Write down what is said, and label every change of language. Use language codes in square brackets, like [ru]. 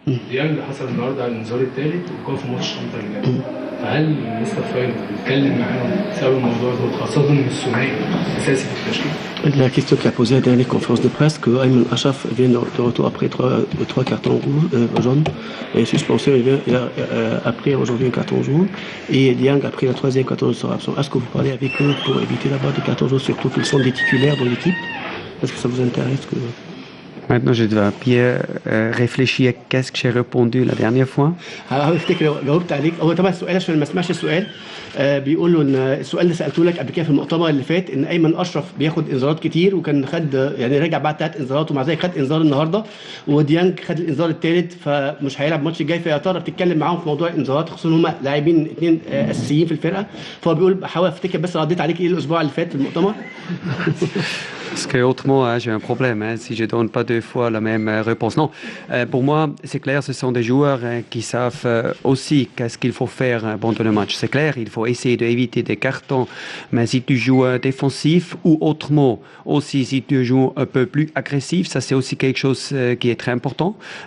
[ar] ديانج حصل النهارده على الانذار الثالث وكان في ماتش طنطا اللي جاي فهل مستر فايلر بيتكلم معاهم بسبب الموضوع ده خاصه ان الثنائي اساسي في التشكيل؟ [fr] La question qu'il a posée à la dernière conférence de presse que Ayman Achraf vient de retour après trois cartons jaunes et suspension il a après aujourd'hui un carton jaune et Dieng après le troisième carton sera absent. Est-ce que vous parlez avec eux pour éviter là-bas des cartons jaunes surtout qu'ils sont des titulaires dans l'équipe? Est-ce que ça vous intéresse que... Maintenant, je dois bien réfléchir à qu'est-ce que j'ai répondu la dernière fois. [ar] افتكر جاوبت عليك هو طبعا السؤال عشان ما اسمعش السؤال بيقول له ان السؤال اللي سالته لك قبل كده في المؤتمر اللي فات ان ايمن اشرف بياخد انذارات كتير وكان خد يعني رجع بعد 3 انذارات ومع ذلك خد انذار النهارده وديانج خد الانذار الثالث فمش هيلعب الماتش الجاي فيا ترى بتتكلم معاهم في موضوع الانذارات خصوصا هم لاعبين اثنين اساسيين في الفرقه فهو بيقول بحاول افتكر بس رديت عليك ايه الاسبوع اللي فات في المؤتمر. [fr] Parce que autrement, j'ai un problème si je donne pas deux fois la même réponse. Non, pour moi, c'est clair, ce sont des joueurs qui savent aussi qu'est-ce qu'il faut faire pendant le match. C'est clair, il faut essayer d'éviter des cartons. Mais si tu joues défensif ou autrement, aussi si tu joues un peu plus agressif, ça c'est aussi quelque chose qui est très important.